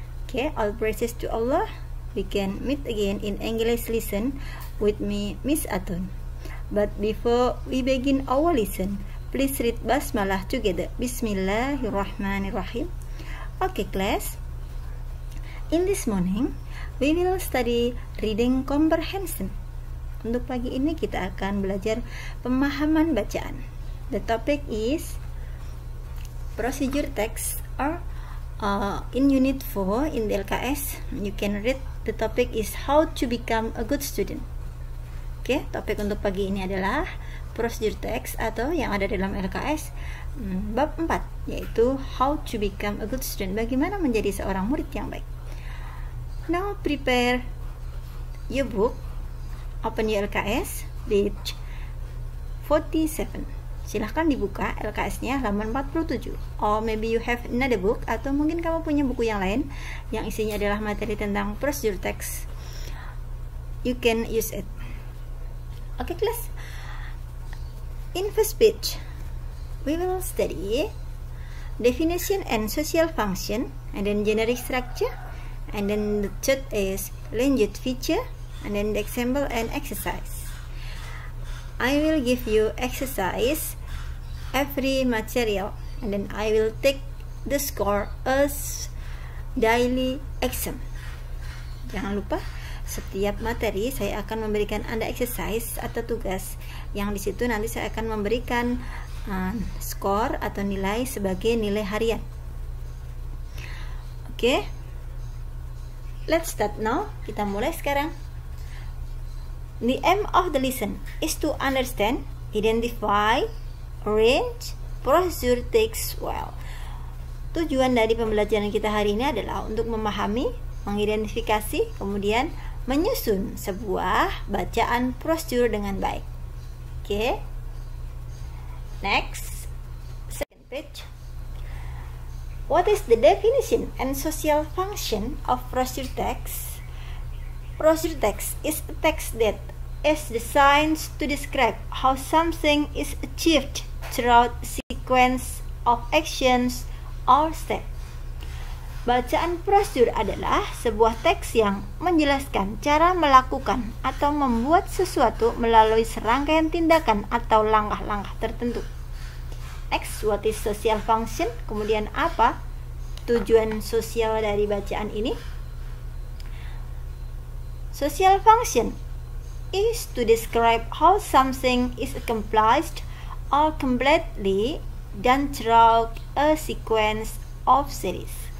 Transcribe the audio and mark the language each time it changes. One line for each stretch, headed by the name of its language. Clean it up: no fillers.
English: Okay, all praises to Allah. We can meet again in English lesson with me, Miss Atun. But before we begin our lesson, please read Basmalah together. Bismillahirrahmanirrahim. Okay class, in this morning we will study reading comprehension.
Indonesian: Untuk pagi ini kita akan belajar pemahaman bacaan.
English: The topic is procedure text or in unit 4 in the LKS you can read the topic is how to become a good student.
Indonesian: Oke, topik untuk pagi ini adalah procedure text atau yang ada dalam LKS bab 4, yaitu
English: how to become a good student,
Indonesian: bagaimana menjadi seorang murid yang baik.
English: Now prepare your book, open your LKS page 47.
Indonesian: Silahkan dibuka LKS-nya halaman 47.
English: Or maybe you have another book,
Indonesian: atau mungkin kamu punya buku yang lain yang isinya adalah materi tentang procedure text.
English: You can use it. Okay class, in first page we will study definition and social function, and then generic structure, and then the third is language feature, and then the example and exercise. I will give you exercise every material, and then I will take the score as daily exam.
Indonesian: Jangan lupa, setiap materi saya akan memberikan Anda exercise atau tugas yang di situ nanti saya akan memberikan skor atau nilai sebagai nilai harian.
English: Oke, let's start now.
Indonesian: Kita mulai sekarang.
English: The aim of the lesson is to understand, identify, arrange, procedure text well.
Indonesian: Tujuan dari pembelajaran kita hari ini adalah untuk memahami, mengidentifikasi, kemudian menyusun sebuah bacaan prosedur dengan baik.
English: Oke. Next, second page. What is the definition and social function of procedure text? Procedure text is a text that is designed to describe how something is achieved throughout a sequence of actions or steps.
Indonesian: Bacaan prosedur adalah sebuah teks yang menjelaskan cara melakukan atau membuat sesuatu melalui serangkaian tindakan atau langkah-langkah tertentu.
English: Next, what is social function?
Indonesian: Kemudian apa tujuan sosial dari bacaan ini?
English: Social function is to describe how something is accomplished or completely done throughout a sequence of series.